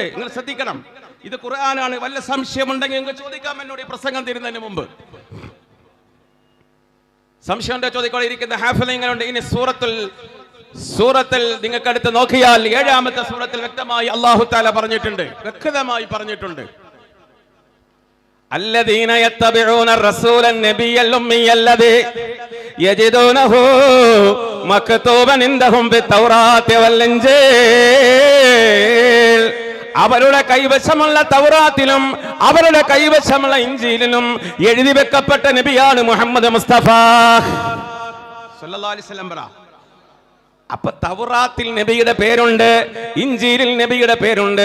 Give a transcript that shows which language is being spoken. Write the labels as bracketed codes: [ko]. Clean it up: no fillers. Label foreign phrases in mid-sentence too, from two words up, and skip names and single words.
[ml] നിങ്ങൾ ശ്രദ്ധിക്കണം, ഇത് ഖുർആനാണ്. വല്ല സംശയമുണ്ടെങ്കിൽ നിങ്ങൾക്ക് ചോദിക്കാം എന്നോട് ഈ പ്രസംഗം തീരുന്നതിന് മുമ്പ്. സംശയം ചോദിക്കോളെ ഇരിക്കുന്ന ഹാഫിളുണ്ട്. ഇനി സൂറത്തിൽ നിങ്ങൾക്ക് അടുത്ത് നോക്കിയാൽ 7-ാമത്തെ സൂറത്തിൽ വ്യക്തമായി [ar] الله تعالى [ml] പറഞ്ഞിട്ടുണ്ട്, വ്യക്തമായി പറഞ്ഞിട്ടുണ്ട്. [ar] الذين يتبعون الرسول النبي الأمي الذي يجدونه مكتوبا عندهم في التوراة والإنجيل. [ml] അവരുടെ കൈവശമുള്ള തൗറാത്തിലും അവരുടെ കൈവശമുള്ള ഇഞ്ചീലിലും എഴുതി വെക്കപ്പെട്ട നബിയാണ് മുഹമ്മദ് മുസ്തഫ [ar] صلى الله عليه وسلم. [ml] അപ്പൊ തൗറാത്തിൽ നബിയുടെ പേരുണ്ട്, ഇഞ്ചീലിൽ നബിയുടെ പേരുണ്ട്.